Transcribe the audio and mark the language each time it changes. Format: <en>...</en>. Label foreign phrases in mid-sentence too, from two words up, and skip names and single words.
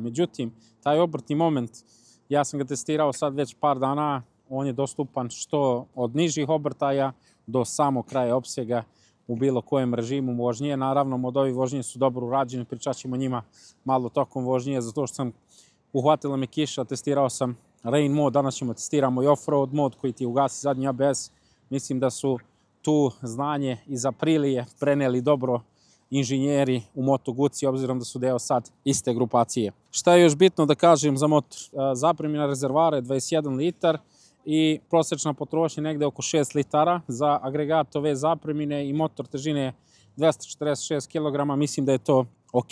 <sr>Međutim, taj obrtni moment, ja sam ga testirao sad već par dana, on je dostupan što od nižih obrtaja do samog kraja opsega u bilo kojem režimu vožnje. Naravno, modovi vožnje su dobro urađeni, pričat ćemo njima malo tokom vožnje, zato što sam uhvatila me kiša, testirao sam rain mod, danas ćemo testiramo i off-road mod koji ti ugasi zadnji ABS. Mislim da su tu znanje iz Aprilije preneli dobro inženjeri u Moto Guzzi, obzirom da su deo sad iste grupacije. Šta je još bitno da kažem za motor? Zapremina rezervara je 21 litar i prosječna potrošnja negde oko 6 litara za agregat ove zapremine i motor težine 246 kg, mislim da je to ok.</sr>